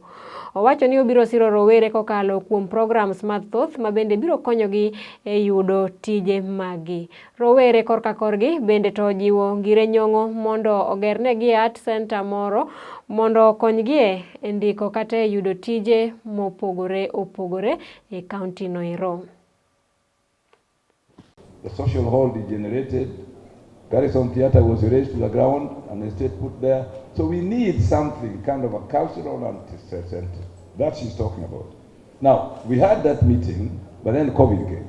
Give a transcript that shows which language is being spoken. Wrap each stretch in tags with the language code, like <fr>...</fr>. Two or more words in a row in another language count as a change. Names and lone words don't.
<luo>Owacho ni obiro siro rowere kokalo kuom programs mathoth ma bende biro konyogi e yudo tije magi. Rowere korka korgi bende to jiwo Ngire Nyong'o mondo ogernegi</luo> <en>art center</en> <luo>moro mondo okonygie e ndiko kata e yudo tije mopogore opogore e kaunti no ero.</luo> <en>The social hall degenerated. Garrison Theatre was raised to the ground and the state put there. So we need something, kind of a cultural and center. That she's talking about. Now, we had that meeting, but then COVID came.</en>